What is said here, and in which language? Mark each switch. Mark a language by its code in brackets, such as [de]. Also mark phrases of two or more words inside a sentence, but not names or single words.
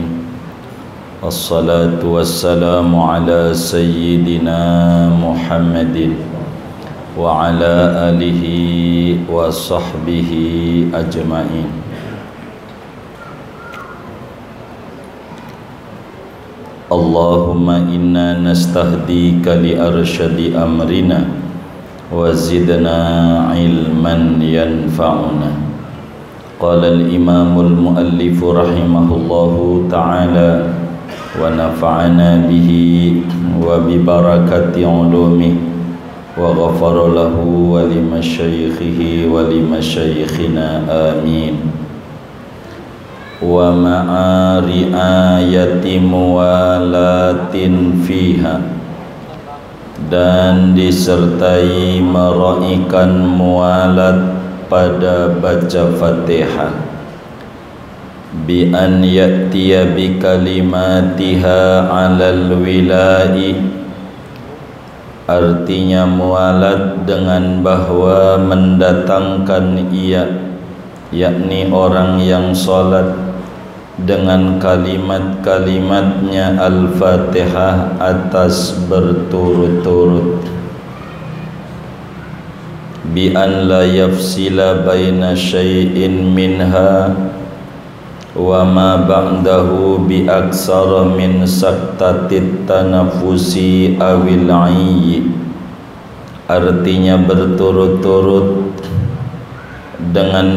[ar] والصلاة والسلام على سيدنا محمد وعلى آله وصحبه أجمعين. اللهم إنا نستهديك لأرشد أمرنا وزدنا علما ينفعنا. قال الإمام المؤلف رحمه الله تعالى ونفعنا به وببركة علومه وغفر له ولمشايخه ولمشايخنا آمين. ومراعاة موالاة فيها, [id] dan disertai meraihkan mualat pada baca Fatihah, [ar] بأن يأتي بكلماتها على الولاء, [id] artinya mualat dengan bahwa mendatangkan ia, yakni orang yang salat, dengan kalimat-kalimatnya Al-Fatihah atas berturut-turut, [ar] بأن لا يفصل بين شيء منها وما بعده ب أكثر من سكتة التنفس أو العي, [id] artinya berturut-turut dengan